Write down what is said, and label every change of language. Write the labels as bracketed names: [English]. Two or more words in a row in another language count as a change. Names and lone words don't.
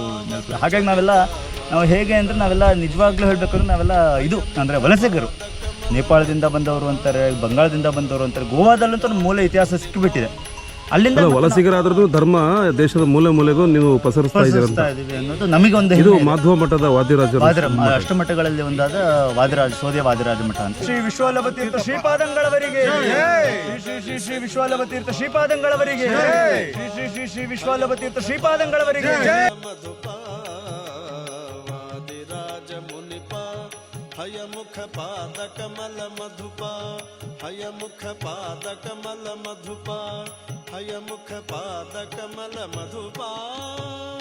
[Kannada] ಹಾಗಾಗಿ ನಾವು ಹೇಗೆ ಅಂದರೆ ನಾವೆಲ್ಲ ನಿಜವಾಗ್ಲೂ ಹೇಳಬೇಕಂದ್ರೆ ನಾವೆಲ್ಲ ಅಂದರೆ ವಲಸಿಗರು. ನೇಪಾಳದಿಂದ ಬಂದವರು ಅಂತಾರೆ, ಬಂಗಾಳದಿಂದ ಬಂದವರು ಅಂತಾರೆ. ಗೋವಾದಲ್ಲಂತೂ ಮೂಲ ಇತಿಹಾಸ ಸಿಕ್ಕಿಬಿಟ್ಟಿದೆ. ಅಲ್ಲಿಂದ ವಲಸಿಗರಾದ್ರೂ ಧರ್ಮ ದೇಶದ ಮೂಲೆಗೂ ನೀವು ಪಸರಿಸ್ತಾ ಇದ್ದೀವಿ ಅನ್ನೋದು ನಮಗೊಂದು. ಇದು ಮಾಧ್ವ ಮಠದ ವಾದಿರಾಜ ಅಷ್ಟಮಠಗಳಲ್ಲಿ ಒಂದಾದ ಸೋದೆ ವಾದಿರಾಜ ಮಠ ಅಂತ. ಶ್ರೀ ವಿಶ್ವಾಲಭ ತೀರ್ಥ ಶ್ರೀಪಾದಂಗಳವರಿಗೆ, ಶ್ರೀ ವಿಶ್ವಾಲಭ ತೀರ್ಥ ಶ್ರೀಪಾದಂಗಳವರಿಗೆ, ಶ್ರೀ ವಿಶ್ವಾಲಭ ತೀರ್ಥ ಶ್ರೀಪಾದಂಗಳವರಿಗೆ. ಹಯಮುಖ ಪಾದ ಕಮಲ ಮಧುಪ, ಹಯಮುಖ ಪಾದ ಕಮಲ ಮಧುಪ, ಹಯಮುಖ ಪಾದ ಕಮಲ ಮಧುಪ.